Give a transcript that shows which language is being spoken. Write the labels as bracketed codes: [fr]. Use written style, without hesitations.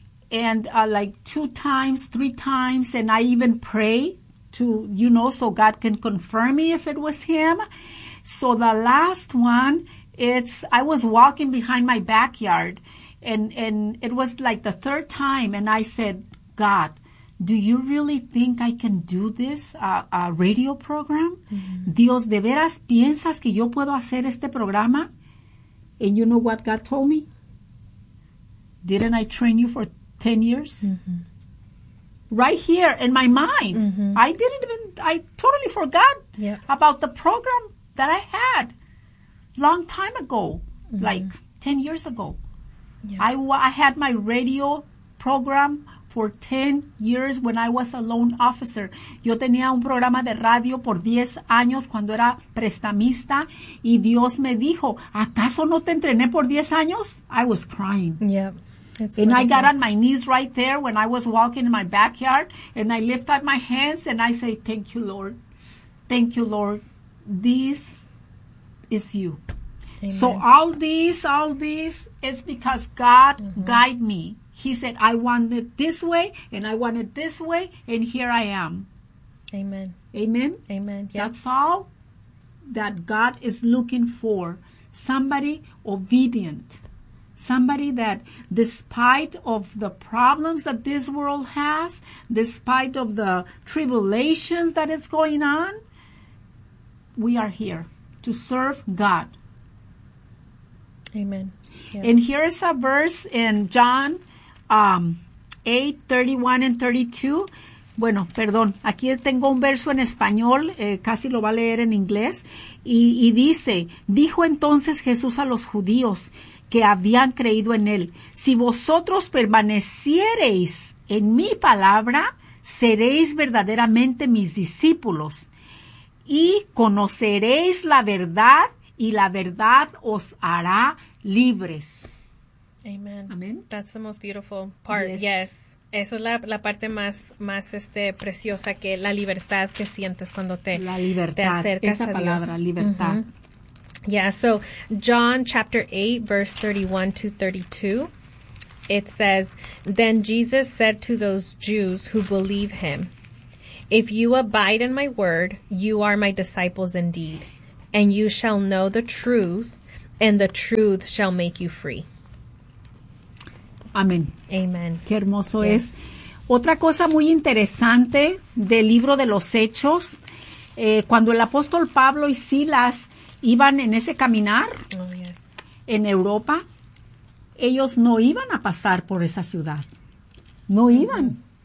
[en] And like three times, and I even pray to, you know, so God can confirm me if it was him. So the last one, I was walking behind my backyard, and it was like the third time, and I said, God, do you really think I can do this radio program? Mm-hmm. [es] Dios, ¿de veras piensas que yo puedo hacer este programa? [en] And you know what God told me? Didn't I train you for 10 years? Mm-hmm. Right here in my mind. Mm-hmm. I totally forgot yeah. about the program that I had long time ago, mm-hmm. like 10 years ago. Yeah. I had my radio program for 10 years when I was a loan officer. [es] Yo tenía un programa de radio por 10 años cuando era prestamista, y Dios me dijo, ¿acaso no te entrené por 10 años? [en] I was crying. Yeah. And I got on my knees right there when I was walking in my backyard, and I lift up my hands and I say, thank you, Lord. Thank you, Lord. This is you. Amen. So all this is because God mm-hmm. guide me. He said, I want it this way and I want it this way. And here I am. Amen. Amen. Amen. Yep. That's all that God is looking for. Somebody obedient. Somebody that, despite of the problems that this world has, despite of the tribulations that is going on, we are here to serve God. Amen. Yeah. And here is a verse in John 8:31 and 32. [es] Bueno, perdón, aquí tengo un verso en español, casi lo va a leer en inglés, y dice, dijo entonces Jesús a los judíos que habían creído en él, si vosotros permaneciereis en mi palabra, seréis verdaderamente mis discípulos, y conoceréis la verdad, y la verdad os hará libres. [en] Amen. Amen. That's the most beautiful part, yes. Yes. [es] Esa es la parte más preciosa, que la libertad que sientes cuando te acercas esa a palabra, Dios. Libertad. Mm-hmm. [en] Yeah, so John chapter 8, verse 31 to 32, it says, then Jesus said to those Jews who believe him, if you abide in my word, you are my disciples indeed, and you shall know the truth, and the truth shall make you free. [es] Amén. [en] Amen. [es] Qué hermoso, [en] yes. [es] Es. Otra cosa muy interesante del libro de los Hechos, cuando el apóstol Pablo y Silas iban en ese caminar, [en] oh, yes, [es] en Europa, ellos no iban a pasar por esa ciudad. No iban.